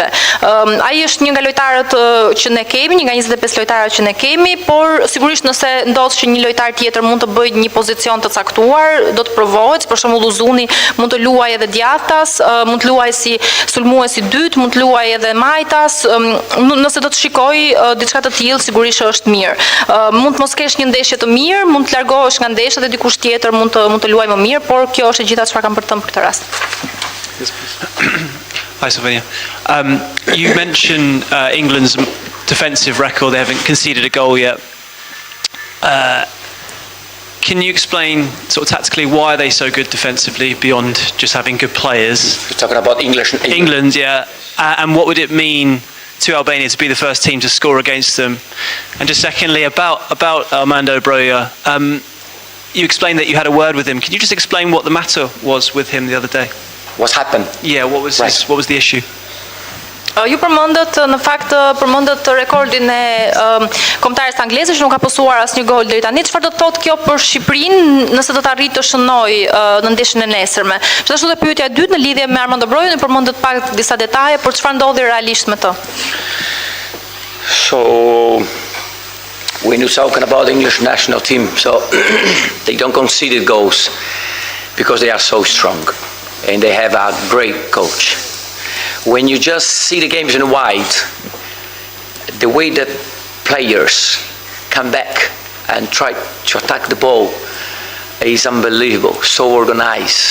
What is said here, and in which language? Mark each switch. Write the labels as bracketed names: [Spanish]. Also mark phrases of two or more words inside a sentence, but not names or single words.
[Albanian] Ai është një nga lojtarët që ne kemi, një nga 25 lojtarët që ne kemi, por sigurisht nëse ndodh që një lojtar tjetër mund të bëjë një pozicion të caktuar, do të provohet, për shembull Uzuni mund të luajë edhe djathtas, mund të luajë si sulmues i dytë, mund të luajë edhe majtas, nëse do të shikojë diçka të tillë, sigurisht është mirë. Mund të mos kesh një ndeshje të mirë, mund të largohesh nga ndeshja dhe dikush tjetër mund të luajë më mirë, por kjo është e gjitha çfarë kam për të thënë për këtë rast. [English] Hi, Slovenia. You mentioned England's defensive record. They haven't conceded a goal yet. Can you explain, sort of tactically, why are they so good defensively beyond just having good players? You're talking about England, yeah. And what would it mean to Albania to be the first team to score against them? And just secondly, about Armando Broja, you explained that you had a word with him. Can you just explain what the matter was with him the other day? What happened? Yeah, what was the issue? [Albanian] Ju përmendët në fakt rekordin e kombëtares angleze që nuk ka posuar asnjë gol deri tani. Çfarë do të thotë kjo për Shqipërinë nëse do të arrijë të shënojë në ndeshjen e nesërme? Gjithashtu dhe pyetja e dytë në lidhje me Armando Brojën, ju përmendët pak disa detaje, por çfarë ndodhi realisht me të? [English] So when you're talking about the English national team, so they don't concede goals because they are so strong and they have a great coach. When you just see the games in white, the way that players come back and try to attack the ball is unbelievable, so organized.